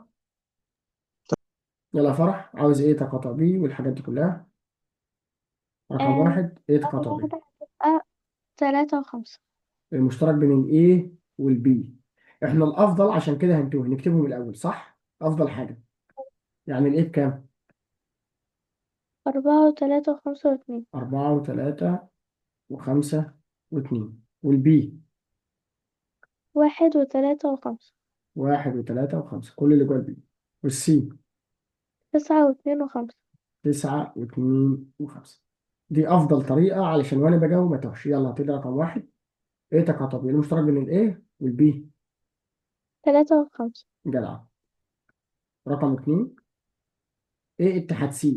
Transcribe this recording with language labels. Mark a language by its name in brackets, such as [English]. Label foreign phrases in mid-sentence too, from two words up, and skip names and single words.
[Arabic] يلا يا فرح، عاوز ايه تقاطع بي والحاجات دي كلها؟ رقم آه، واحد ايه أول تقاطع بي؟ واحدة هتبقى 3 و5. المشترك بين الايه والبي. احنا الأفضل عشان كده هنتوه نكتبهم الأول، صح؟ أفضل حاجة. يعني الايه بكام؟ 4 و3 و5 و2. 4 و3 و5 و2. والبي 1 و3 و5. 1 و3 و5، كل اللي جوه البي. والسي 9 و2 و5. 9 و2 و5. دي أفضل طريقة علشان وأنا بجاوب ما توهش. يلا هتبتدي رقم واحد. إيه تقاطع بين المشترك بين الإيه والبي؟ 3 و5. جدع. رقم اتنين، إيه اتحاد سي؟